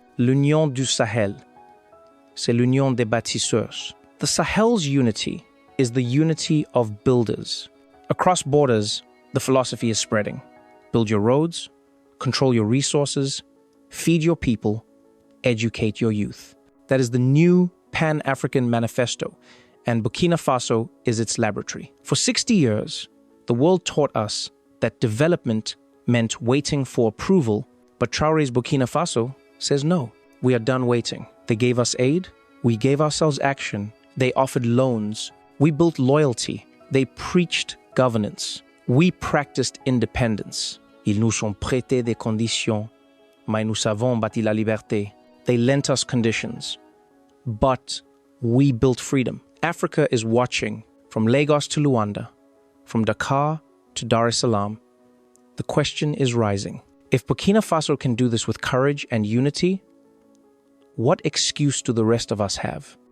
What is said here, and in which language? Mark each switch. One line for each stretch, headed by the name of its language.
French: L'Union du Sahel, c'est l'union des bâtisseurs.
English: The Sahel's unity is the unity of builders. Across borders, the philosophy is spreading. Build your roads, control your resources, feed your people, educate your youth. That is the new Pan-African Manifesto, and Burkina Faso is its laboratory. For 60 years, the world taught us that development meant waiting for approval, but Traoré's Burkina Faso says no, we are done waiting. They gave us aid, we gave ourselves action, they offered loans, we built loyalty, they preached governance, we practiced independence.
French: Ils nous ont prêté des conditions, mais nous avons bâti la liberté.
English: They lent us conditions, but we built freedom. Africa is watching from Lagos to Luanda, from Dakar to Dar es Salaam. The question is rising. If Burkina Faso can do this with courage and unity, what excuse do the rest of us have?